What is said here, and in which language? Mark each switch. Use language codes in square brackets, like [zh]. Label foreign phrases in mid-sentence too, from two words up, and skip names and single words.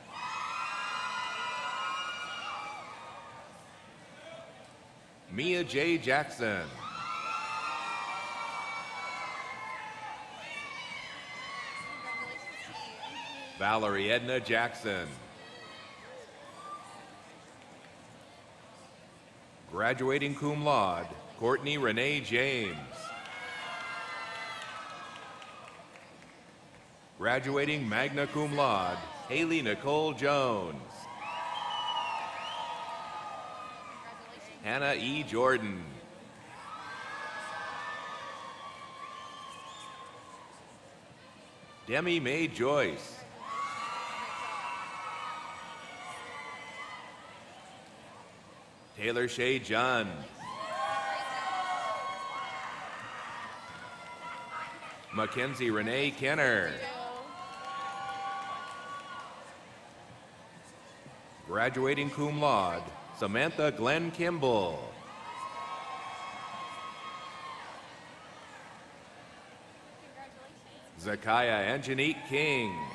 [en] Mia J. Jackson. Valerie Edna Jackson. Graduating cum laude, Courtney Renee James. Graduating magna cum laude, Haley Nicole Jones. Hannah E. Jordan. Demi Mae Joyce. Taylor Shea John. Mackenzie Renee Kenner. Graduating cum laude, Samantha Glenn Kimball. Zakiah Angenique King.